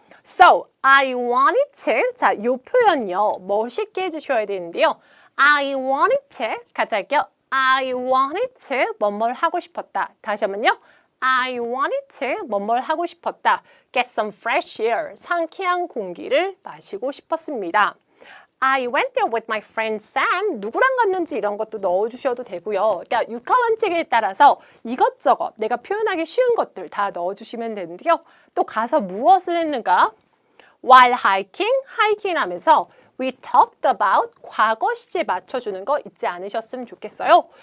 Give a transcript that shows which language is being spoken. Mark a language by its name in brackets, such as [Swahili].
[English] So, I wanted to. [Korean] 자, 이 표현요. 멋있게 해주셔야 되는데요. [English] I wanted to. [Korean] 같이 할게요. [English] I wanted to. [Korean] 뭐뭘 하고 싶었다. 다시 한번요. [English] I wanted to. [Korean] 뭐뭘 하고 싶었다. [English] Get some fresh air. [Korean] 상쾌한 공기를 마시고 싶었습니다. [English] I went there with my friend Sam. [Korean] 누구랑 갔는지 이런 것도 넣어주셔도 되고요. 그러니까 육하원칙에 따라서 이것저것 내가 표현하기 쉬운 것들 다 넣어주시면 되는데요. 또 가서 무엇을 했는가? [English] While hiking, [Korean] 하이킹 하면서 [English] we talked about [Korean] 과거 시제 맞춰주는 거 잊지 않으셨으면 좋겠어요.